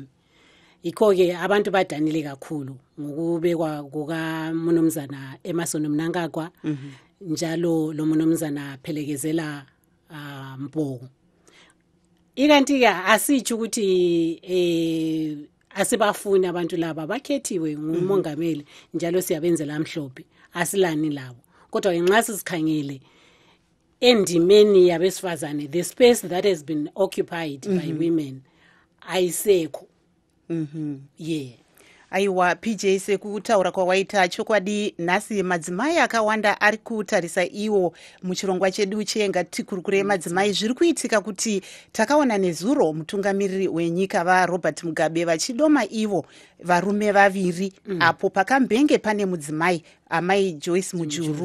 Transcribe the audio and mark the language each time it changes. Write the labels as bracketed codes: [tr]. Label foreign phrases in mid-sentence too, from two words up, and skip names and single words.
[nd] Yikho ke abantu badanile kakhulu ngokubekwa kukaMnumzana Emerson Mnangagwa njalo lo Mnumzana Phelekezela Mpoku. Ikanti ke asitsho ukuthi asibafuni abantu laba bakhethiwe ngumongameli njalo siyabenzela amhlophe asilani labo. Kodwa ngenxa sikhangele endimeni yabesifazane [en] the space that has been occupied by women [nd] ayisekho. [en] Yeah. [sn] Aiwa PJ sekutaura kwawaita chokwadi nhasi madzimai akawanda ari kutarisa iwo muchirongwa chedu chengatikuru madzimai zviri kuitika kuti takaona nezuro mutungamiriri wenyika vaRobert Mugabe vachidoma ivo varume vaviri apo pakambenge pane mudzimai amai Joyce Mujuru.